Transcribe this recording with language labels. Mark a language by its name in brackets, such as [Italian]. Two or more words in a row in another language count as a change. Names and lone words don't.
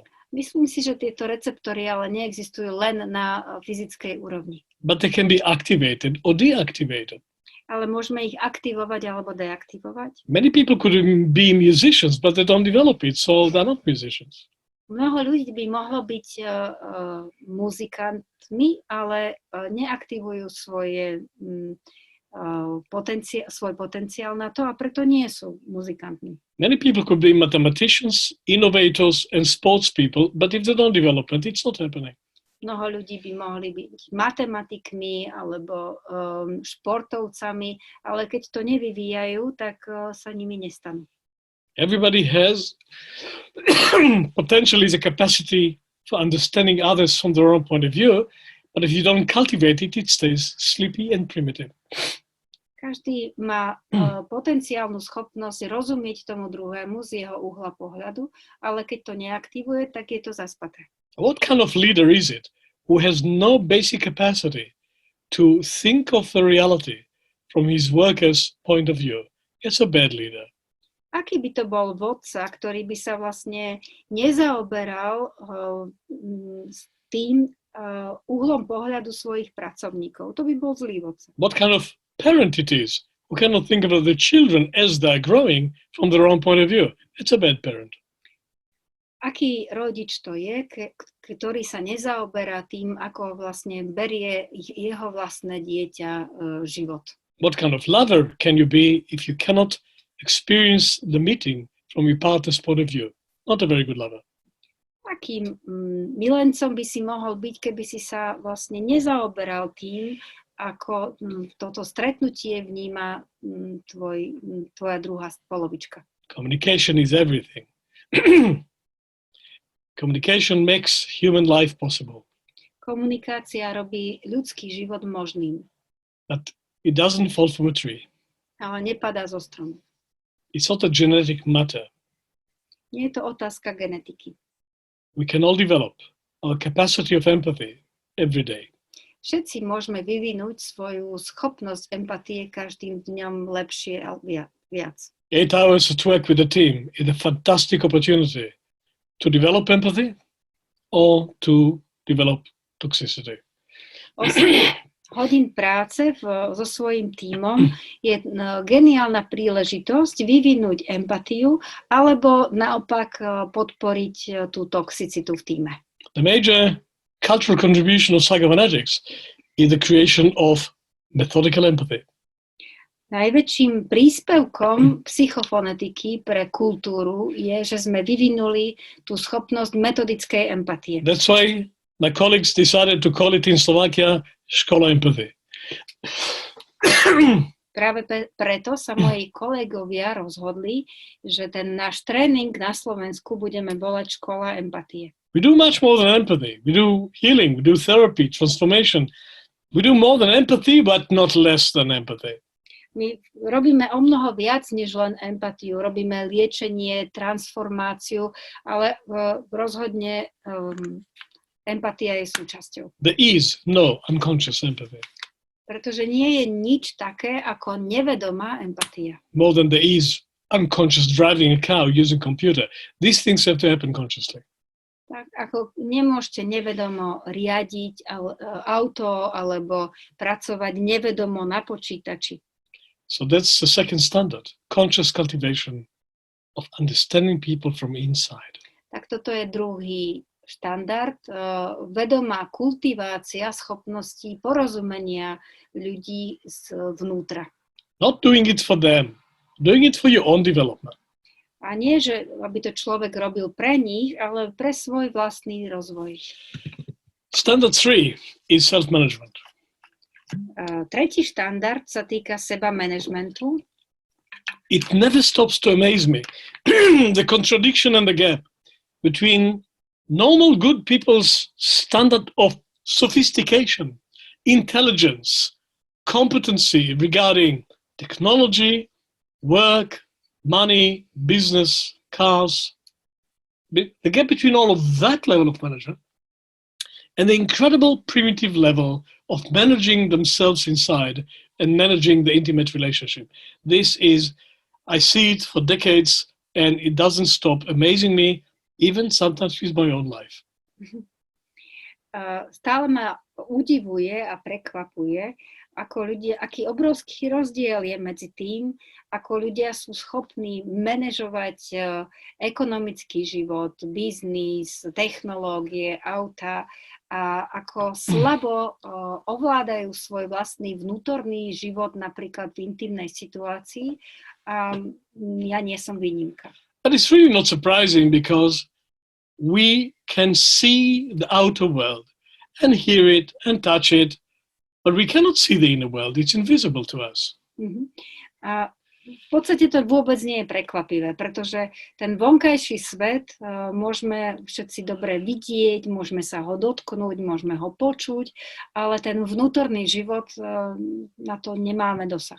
[Slovak] Myslím si, že tieto receptory ale neexistujú len na fyzickej úrovni. [English] But they can be activated or deactivated. [Slovak] Ale môžeme ich aktivovať alebo deaktivovať. [English] Many people could be musicians, but they don't develop it, so they're not musicians. [Slovak] Mnoho ľudí by mohlo byť muzikantmi, ale neaktivujú svoj potenciál na to a preto nie sú muzikantmi. [English] Many people could be mathematicians, innovators, and sports people, but if they don't develop it, it's not happening. [Slovak] Mnoho ľudí by mohli byť matematikmi alebo športovcami, ale keď to nevyvíjajú, tak sa nimi nestanú. [English] Everybody has potentially the capacity for understanding others from their own point of view, but if you don't cultivate it, it stays sleepy and primitive. [Slovak] Každý má potenciálnu schopnosť rozumieť tomu druhému z jeho uhla pohľadu, ale keď to neaktivuje, tak je to zaspaté. [English] What kind of leader is it who has no basic capacity to think of the reality from his workers' point of view? It's a bad leader. [Slovak] Aký by to bol vodca, ktorý by sa vlastne nezaoberal s tým uhlom pohľadu svojich pracovníkov? To by bol zlý vodca. [English] What kind of parent it is who cannot think about the children as they're growing from their own point of view? It's a bad parent. [Slovak] Aký rodič to je, ktorý sa nezaoberá tým, ako vlastne berie jeho vlastné dieťa život? [English] What kind of lover can you be if you cannot experience the meeting from your partner's point of view? Not a very good lover. [Slovak] Akým milencom by si mohol byť, keby si sa vlastne nezaoberal tým, ako toto stretnutie vníma tvoja druhá polovička? [English] Communication is everything. Communication makes human life possible. [Slovak] Komunikácia robí ľudský život možným. [English] But it doesn't fall from a tree. [Slovak] Ale nepadá zo stromu. [English] It's not a genetic matter. [Slovak] Nie je to otázka genetiky. [English] We can all develop our capacity of empathy every day. [Slovak] Všetci môžeme vyvinúť svoju schopnosť empatie každým dňom lepšie a viac. [English] 8 hours of work with a team is a fantastic opportunity to develop empathy or to develop toxicity. [Slovak] hodín práce so svojím tímom je geniálna príležitosť vyvinúť empatiu alebo naopak podporiť tú toxicitu v tíme. [English] The major cultural contribution of psychophonetics is the creation of methodical empathy. [Slovak] Najväčším príspevkom psychofonetiky pre kultúru je, že sme vyvinuli tú schopnosť metodickej empatie. [English] That's why my colleagues decided to call it in Slovakia Škola empathy. [Slovak] Práve preto sa moji kolegovia rozhodli, že ten náš tréning na Slovensku budeme volať Škola empatie. [English] We do much more than empathy. We do healing, we do therapy, transformation. We do more than empathy, but not less than empathy. [Slovak] My robíme o mnoho viac než len empatiu. Robíme liečenie, transformáciu, ale rozhodne empatia je súčasťou. [English] There is no unconscious empathy. [Slovak] Pretože nie je nič také ako nevedomá empatia. [English] More than there is unconscious driving a car using a computer. These things have to happen consciously. [Slovak] Tak ako nemôžete nevedomo riadiť auto alebo pracovať nevedomo na počítači. [English] So that's the second standard, conscious cultivation of understanding people from inside. [Slovak] Tak toto je druhý štandard, vedomá kultivácia schopností porozumenia ľudí zvnútra. [English] Not doing it for them, doing it for your own development. [Slovak] A nie, že aby to človek robil pre nich, ale pre svoj vlastný rozvoj. [English] Standard 3 is self-management. [Slovak] Tretí štandard sa týka seba managementu. [English] It never stops to amaze me, the contradiction and the gap between normal good people's standard of sophistication, intelligence, competency regarding technology, work, money, business, cars. The gap between all of that level of management and the incredible primitive level of managing themselves inside and managing the intimate relationship. This is, I see it for decades and it doesn't stop amazing me, even sometimes with my own life. [Slovak] Stále ma udivuje a prekvapuje, aký obrovský rozdiel je medzi tým, ako ľudia sú schopní manažovať ekonomický život, biznis, technológie, auta a ako slabo ovládajú svoj vlastný vnútorný život napríklad v intimnej situácii. Ja nie som výnimka. [English] But it's really not surprising because we can see the outer world and hear it and touch it, but we cannot see the inner world. It's invisible to us. [Slovak] A v podstate to vôbec nie je prekvapivé, pretože ten vonkajší svet môžeme všetci dobre vidieť, môžeme sa ho dotknúť, môžeme ho počuť, ale ten vnútorný život, na to nemáme dosah.